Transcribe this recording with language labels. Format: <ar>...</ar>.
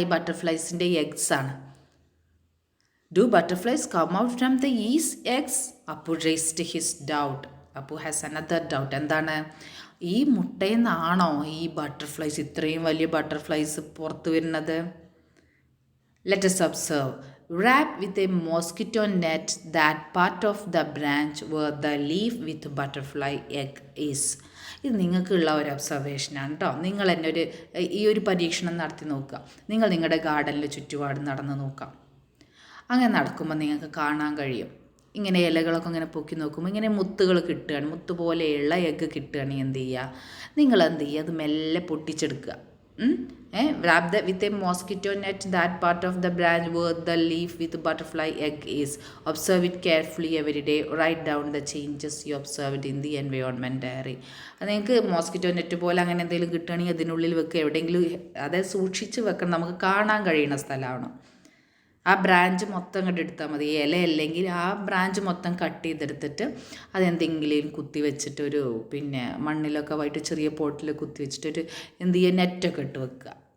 <ml>ഈ ബട്ടർഫ്ലൈസിൻ്റെ എഗ്സ് ആണ്.</ml> <en>Do butterflies come out from these eggs? Appu raised his doubt. Appu has another doubt.</en> <ml>എന്താണ്? ഈ മുട്ടയിൽ നിന്നാണോ ഈ ബട്ടർഫ്ലൈസ്, ഇത്രയും വലിയ ബട്ടർഫ്ലൈസ് പുറത്ത് വരുന്നത്?</ml> <en>Let us observe. Wrap with a mosquito net that part of the branch where the leaf with butterfly egg is.</en> <ml>ഇത് നിങ്ങൾക്കുള്ള ഒരു ഒബ്സർവേഷനാണ് കേട്ടോ. നിങ്ങൾ തന്നെ ഈ ഒരു പരീക്ഷണം നടത്തി നോക്കുക. നിങ്ങൾ നിങ്ങളുടെ ഗാർഡനിൽ ചുറ്റുപാട് നടന്ന് നോക്കാം. അങ്ങനെ നടക്കുമ്പോൾ നിങ്ങൾക്ക് കാണാൻ കഴിയും. ഇങ്ങനെ ഇലകളൊക്കെ ഇങ്ങനെ പൊക്കി നോക്കുമ്പോൾ ഇങ്ങനെ മുത്തുകൾ കിട്ടുകയാണ്, മുത്ത് പോലെയുള്ള എഗ്ഗ് കിട്ടുകയാണെങ്കിൽ എന്ത് ചെയ്യുക? നിങ്ങൾ എന്ത് ചെയ്യുക? അത് മെല്ലെ പൊട്ടിച്ചെടുക്കുക.</ml> <en>Wrap with a mosquito net that part of the branch where the leaf with butterfly egg is. Observe it carefully every day. Write down the changes you observed in the environment diary.</en> <ml>അത് നിങ്ങൾക്ക് mosquito net പോലെ അങ്ങനെ എന്തെങ്കിലും കിട്ടുകയാണെങ്കിൽ അതിനുള്ളിൽ വെക്കുക. എവിടെയെങ്കിലും അതായത് സൂക്ഷിച്ച് വെക്കണം. നമുക്ക് കാണാൻ കഴിയുന്ന സ്ഥലമാണ്. ആ ബ്രാഞ്ച് മൊത്തം കണ്ട് എടുത്താൽ മതി. ഇല അല്ലെങ്കിൽ ആ ബ്രാഞ്ച് മൊത്തം കട്ട് ചെയ്തെടുത്തിട്ട് അതെന്തെങ്കിലും കുത്തി വെച്ചിട്ട് ഒരു മണ്ണിലൊക്കെ ആയിട്ട് ചെറിയ പോട്ടിൽ കുത്തി വെച്ചിട്ടൊരു എന്ത് ചെയ്യുക? നെറ്റൊക്കെ ഇട്ട് വെക്കുക.</ml>